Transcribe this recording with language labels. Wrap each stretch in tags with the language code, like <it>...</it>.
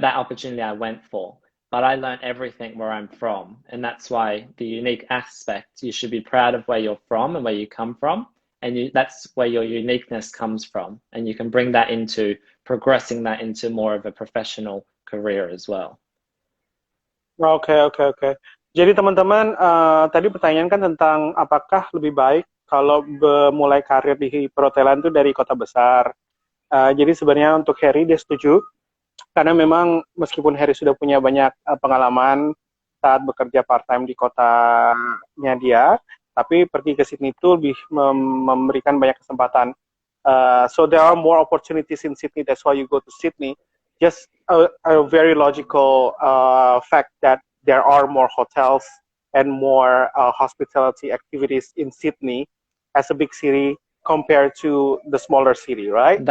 <en>that opportunity I went for. But I learned everything where I'm from. And that's why the unique aspect, you should be proud of where you're from and where you come from. And that's where your uniqueness comes from. And you can bring that into progressing that into more of a professional career as well. Okay, okay, okay.</en> <id>Jadi teman-teman, tadi pertanyaan kan tentang apakah lebih baik kalau mulai karir di perhotelan itu dari kota besar. Jadi sebenarnya untuk Harry dia setuju karena memang meskipun Harry sudah punya banyak pengalaman saat bekerja part-time di kotanya dia, tapi pergi ke Sydney itu lebih memberikan banyak kesempatan.</id> <en>So there are more opportunities in Sydney. That's why you go to Sydney. Just a very logical fact that there are more hotels and more hospitality activities in Sydney as a big city compared to the smaller city, right?</en>